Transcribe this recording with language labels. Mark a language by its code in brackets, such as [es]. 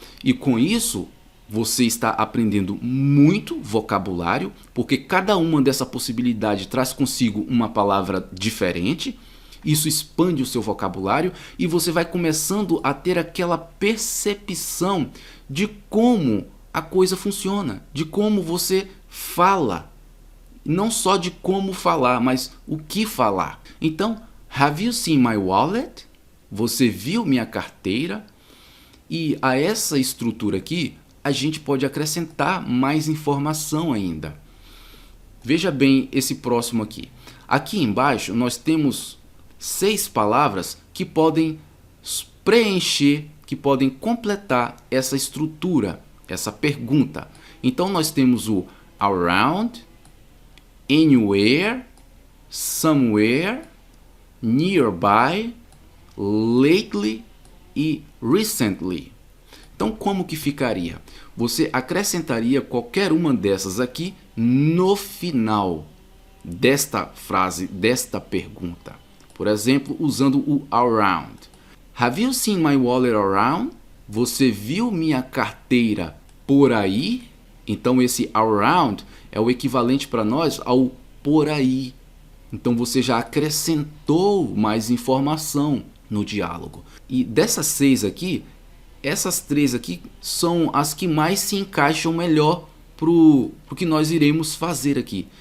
[pt] E com isso você está aprendendo muito vocabulário, porque cada uma dessa possibilidade traz consigo uma palavra diferente. Isso expande o seu vocabulário e você vai começando a ter aquela percepção de como a coisa funciona, de como você fala. Não só de como falar, mas o que falar. Então, [en] have you seen my wallet? [pt] Você viu minha carteira? E a essa estrutura aqui, a gente pode acrescentar mais informação ainda. Veja bem esse próximo aqui. Aqui embaixo nós temos 6 palavras que podem preencher, que podem completar essa estrutura, essa pergunta. Então nós temos o around, anywhere, somewhere, nearby, lately e recently. Então como que ficaria? Você acrescentaria qualquer uma dessas aqui no final desta frase, desta pergunta. Por exemplo, usando o around. [en] Have you seen my wallet around? [pt] Você viu minha carteira por aí? Então esse around é o equivalente para nós ao por aí. Então você já acrescentou mais informação no diálogo. E dessas 6 aqui, essas 3 aqui são as que mais se encaixam melhor pro que nós iremos fazer aqui.